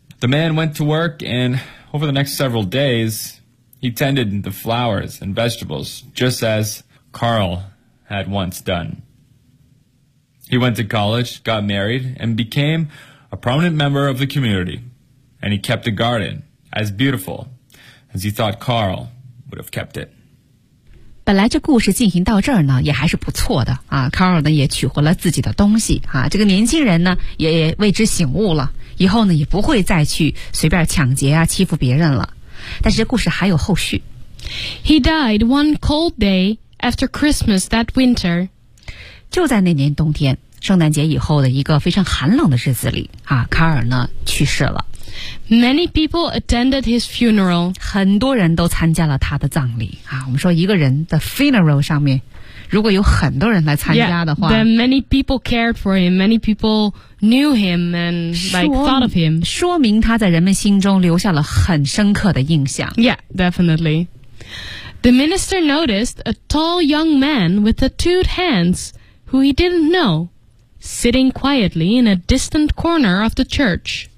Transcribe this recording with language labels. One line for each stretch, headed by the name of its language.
English: The man went to work, and over the next several days, he tended the flowers and vegetables, just as Carl had once done. He went to college, got married, and became a prominent member of the community, and he kept the garden as beautiful as he thought Carl would have kept it.
Chinese: 本来这故事进行到这儿呢也还是不错的啊 ,Carl 呢也取回了自己的东西啊，这个年轻人呢也为之醒悟了，以后呢也不会再去随便抢劫啊欺负别人了。但是这故事还有后续。
English: He died one cold day after Christmas that winter.
Chinese: 就在那年冬天圣诞节以后的一个非常寒冷的日子里啊，卡尔呢去世了。
English: Many people attended his funeral.
Chinese: 很多人都参加了他的葬礼啊。我们说一个人的 funeral 上面，如果有很多人来参加的话
English: yeah, then many people cared for him. Many people knew him and like thought of him.
Chinese: 说明他在人们心中留下了很深刻的印象。
English: Yeah, definitely. The minister noticed a tall young man with tattooed hands who he didn't know, sitting quietly in a distant corner of the church.